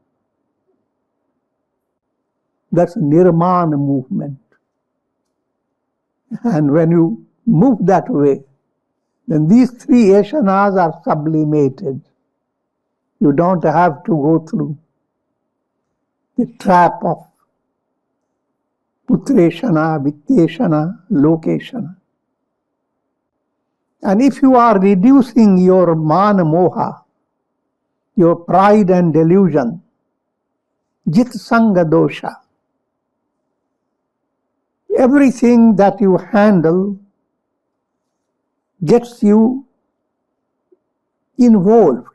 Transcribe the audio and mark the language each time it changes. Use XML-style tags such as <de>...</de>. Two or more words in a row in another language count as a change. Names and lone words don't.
<en>That's nirmana movement. And when you move that way, then these 3 eshanas are sublimated. You don't have to go through the trap of</en> <sa>पुत्रेषणा, वित्तेषणा, लोकेषणा.</sa> <en>And if you are reducing your</en> <sa>मान मोह,</sa> <en>your pride and delusion,</en> <sa>जित सङ्ग दोष,</sa> <en>everything that you handle gets you involved.</en>